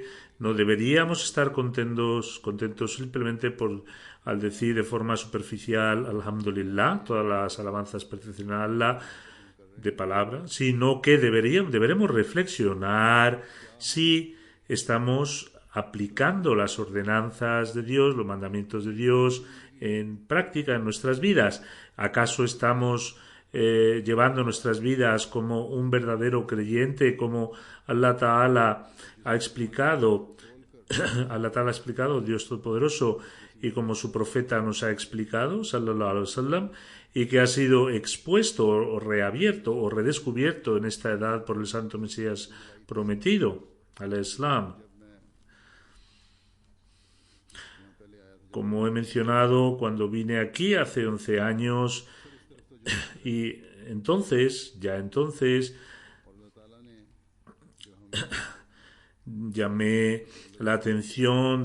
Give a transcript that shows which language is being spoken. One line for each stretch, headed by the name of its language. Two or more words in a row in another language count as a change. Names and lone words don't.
Spanish: No deberíamos estar contentos simplemente al decir de forma superficial Alhamdulillah, todas las alabanzas pertenecen a Allah, de palabra, sino que deberemos reflexionar si estamos aplicando las ordenanzas de Dios, los mandamientos de Dios en práctica en nuestras vidas. ¿Acaso estamos llevando nuestras vidas como un verdadero creyente, como
Arabic: الله تعالى
Spanish: ha explicado, Dios Todopoderoso, y como su profeta nos ha explicado,
Arabic: صلى الله عليه وسلم,
Spanish: y que ha sido expuesto o reabierto o redescubierto en esta edad por el Santo Mesías prometido, al Islam? Como he mencionado, cuando vine aquí hace 11 años y ya entonces, llamé la atención